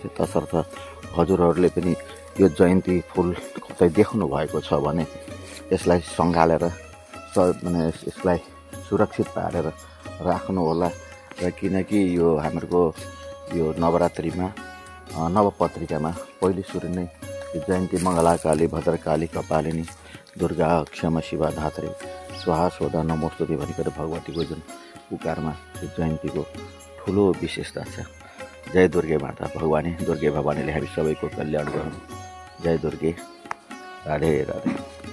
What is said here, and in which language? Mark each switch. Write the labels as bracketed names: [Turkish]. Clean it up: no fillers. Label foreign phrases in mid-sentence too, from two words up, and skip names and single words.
[Nepali] तसर्थ हजुरहरूले पनि यो जयन्ती फुल कतै देख्नु भएको छ भने यसलाई सँगालेर यसलाई सुरक्षित पारेर राख्नु होला। र किनकि यो हाम्रो यो नवरात्रिमा नवपत्रिकामा पहिले सुरु नै यो जयन्ती [Sanskrit] मङ्गलाकाली, भद्रकाली, कपालिनी, दुर्गा, क्षमा, शिवा, धात्री, स्वाहा, स्वधा, नमोस्तुते [Nepali] भनिकन भगवतीको जुन पुकारमा यो जयन्तीको ठुलो विशेषता छ। जय दुर्गे माता भगवानी, दुर्गे भवानीले हामी सबैको कल्याण गरौँ। जय दुर्गे, राधे राधे।